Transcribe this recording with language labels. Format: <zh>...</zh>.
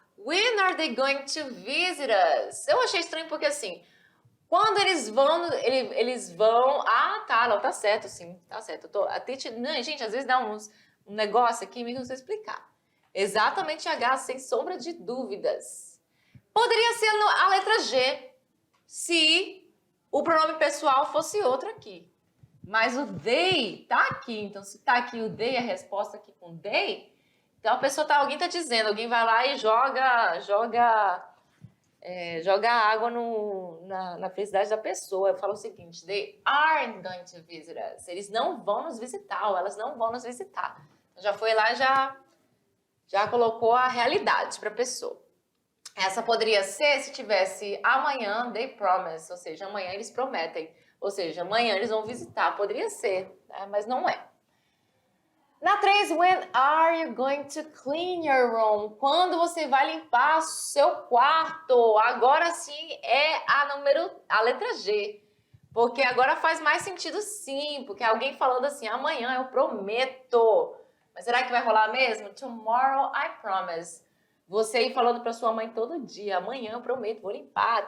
<en>When are they going to visit us?</en> <pt>Eu achei estranho porque assim, quando eles vão... Ah, tá, não, tá certo, sim, tá certo. Gente, às vezes dá um negócio aqui, me não sei explicar. Exatamente H, sem sombra de dúvidas. Poderia ser a letra G, se o pronome pessoal fosse outro aqui. Mas o they tá aqui. Então, se tá aqui o they, a resposta aqui com they, então a pessoa alguém tá dizendo, alguém vai lá e joga água na felicidade da pessoa. Eu falo o seguinte,</pt> <en>they aren't going to visit us.</en> <pt>Eles não vão nos visitar, ou elas não vão nos visitar. Então, já foi lá e já colocou a realidade para a pessoa. Essa poderia ser se tivesse amanhã,</pt> <en>they promise,</en> <pt>ou seja, amanhã eles prometem. Ou seja, amanhã eles vão visitar. Poderia ser, né? Mas não é. Na</pt> <en>A 3, when are you going to clean your room?</en> <pt>Quando você vai limpar seu quarto? Agora sim é a letra G. Porque agora faz mais sentido sim, porque alguém falando assim, amanhã eu prometo. Mas será que vai rolar mesmo?</pt> <en>Tomorrow I promise.</en> <pt>Você ir falando para sua mãe todo dia, amanhã eu prometo, vou limpar.</pt>